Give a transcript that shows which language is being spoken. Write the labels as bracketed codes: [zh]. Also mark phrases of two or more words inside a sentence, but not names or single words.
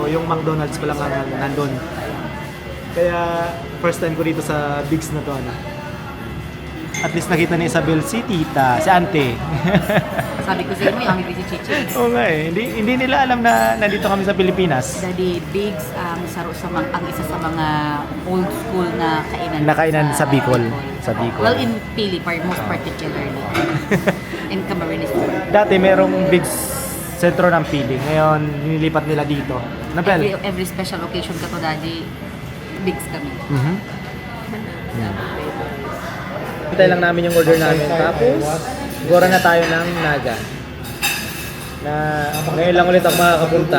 [tl] Yung McDonald's pa lang nandun. Kaya [en] first time [tl] ko dito sa Bigs na to. Ano. At least nakita ni Isabel si tita, si ante. Sabi ko sa inyo, yung si Chichi. Oo nga eh. Hindi nila alam na nandito kami sa Pilipinas. Daddy, Bigs ang ang isa sa mga [en] old school [tl] na kainan. Nakainan sa Bicol. Sa Bicol. [en] Well, in Pili, most particularly. In Camarines Sur. [tl] Dati merong big sentro ng Pili. Ngayon, nilipat nila dito. Napel? [en] Every special occasion [tl] ka to, Daddy, Bigs kami. Mhm. Hintay lang namin yung order namin. Tapos, gora na tayo ng Naga. Na ngayon lang ulit ako makakapunta.